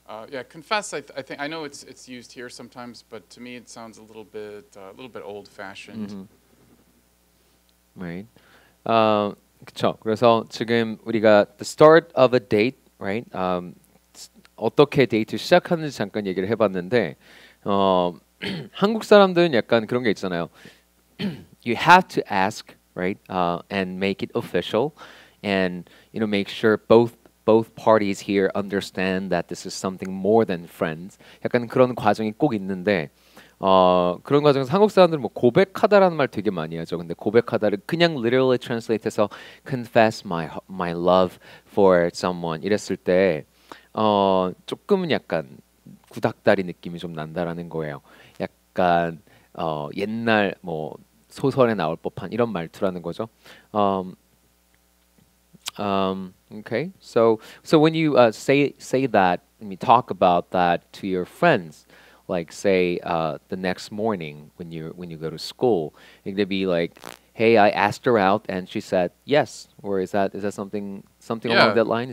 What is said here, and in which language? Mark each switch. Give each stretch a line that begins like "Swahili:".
English: Yeah, confess. I think I know it's used here sometimes, but to me it sounds a little bit old-fashioned. Right.
Korean: 그쵸. 그래서 지금 우리가
English: the start of a date, right?
Korean: 어떻게 데이트 시작하는지 잠깐 얘기를 해봤는데, 한국 사람들은 약간 그런 게 있잖아요.
English: You have to ask, right? And make it official, and make sure both parties here understand that this is something more than friends.
Korean: 약간 그런 과정이 꼭 있는데, 그런 과정에서 한국 사람들은 뭐 고백하다라는 말 되게 많이 하죠. 근데 고백하다를 그냥 literally translate해서
English: confess my love for someone
Korean: 이랬을 때 조금은 약간 구닥다리 느낌이 좀 난다라는 거예요. 약간 옛날 뭐 소설에 나올 법한 이런 말투라는 거죠.
English: Okay, so when you say that, I mean, talk about that to your friends, like say the next morning when you go to school, it could be like, "Hey, I asked her out and she said yes," or is that something along that line?